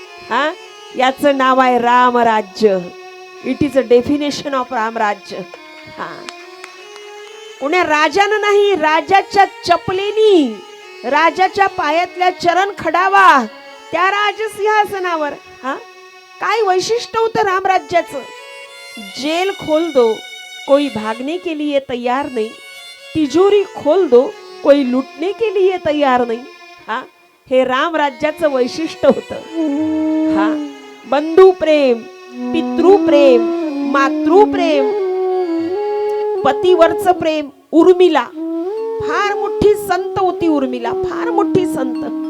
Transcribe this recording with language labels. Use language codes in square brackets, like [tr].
[mr] हा, याचं नाव आहे रामराज्य. [en] It is a definition of Ramrajya. [mr] हा, कोण्या राजानं नाही, राजाच्या चपलेनी राजाच्या पायातल्या चरण खडावा त्या राजसिंहासनावर. हा, काय वैशिष्ट्य होतं रामराज्याचं? [hi] जेल खोल दो, कोई भागने के लिए तैयार नहीं, तिजोरी खोल दो कोई लुटने के लिए तैयार [mr] नाही. हा, हे राम राज्याचं वैशिष्ट्य होतं. हा, बंधू प्रेम, पितृप्रेम, मातृप्रेम, पतीवरचं प्रेम. उर्मिला फार मोठी संत होती. उर्मिला फार मोठी संत.